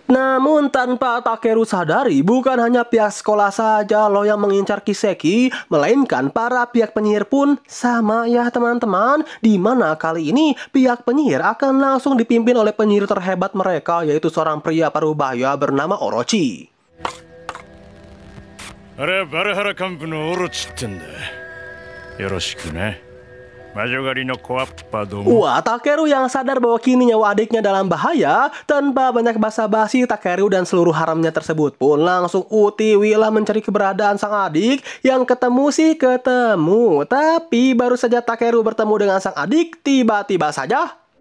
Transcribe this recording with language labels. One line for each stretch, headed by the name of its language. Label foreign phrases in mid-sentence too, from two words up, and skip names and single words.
Indonesian: Namun tanpa Takeru sadari, bukan hanya pihak sekolah saja loh yang mengincar Kiseki, melainkan para pihak penyihir pun sama ya teman-teman, di mana kali ini pihak penyihir akan langsung dipimpin oleh penyihir terhebat mereka, yaitu seorang pria parubaya bernama Orochi.
Japanese: Barahara Kampu no Orochi ってんだ。よろしくね。
Indonesian: Wah, Takeru yang sadar bahwa kini nyawa adiknya dalam bahaya, tanpa banyak basa-basi, Takeru dan seluruh haramnya tersebut pun langsung utiwilah mencari keberadaan sang adik. Yang ketemu sih ketemu, tapi baru saja Takeru bertemu dengan sang adik, tiba-tiba saja